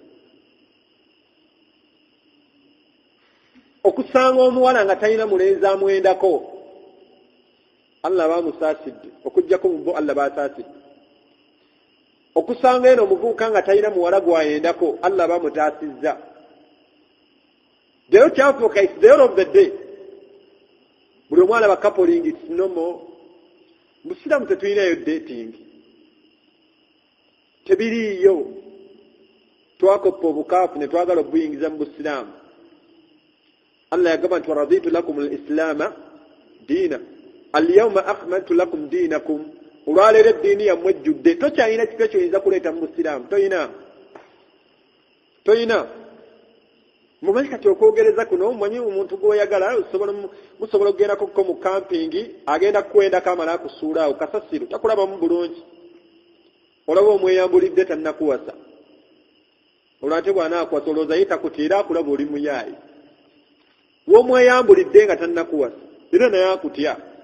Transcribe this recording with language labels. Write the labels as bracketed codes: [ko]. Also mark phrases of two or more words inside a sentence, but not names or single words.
[lg] okusanga omuwala nga talina mulenzi amwendako Allah bamusaasidde okujjako mu bo Allah basaasidde okusanga eno omuvubuka nga talina muwala gwayendako Allah bamutaasizza gero kyafuuka [en] is the end of the day [lg] buli omwana bakapoling [en] it's normal [lg] musiramu tetulinayo dating tebiriiyo twakoppa obukaafu ne twagala obuyingiza mu busiraamu Allah yagamba nti [ar] ورضيت لكم الإسلام دينا اليوم أكملت لكم دينكم [lg] olwaleero eddiini yammwe ejjudde tokyalina kifo kyoyinza kuleeta mu busiraamu toyina mumanyi kati okwogereza kuno mumanyi omuntu gwoyagala musobola okugendako mu kampingi agenda kukwendako amala akusuulaawo kasasiro takulabamu bulungi olaba omweyambulidde tannakuwasa olwate bw'anaakuwasa olowooza ye takutiira akulaba oli muyaayi w'omweyambulidde nga tannakuwasa era naye akutya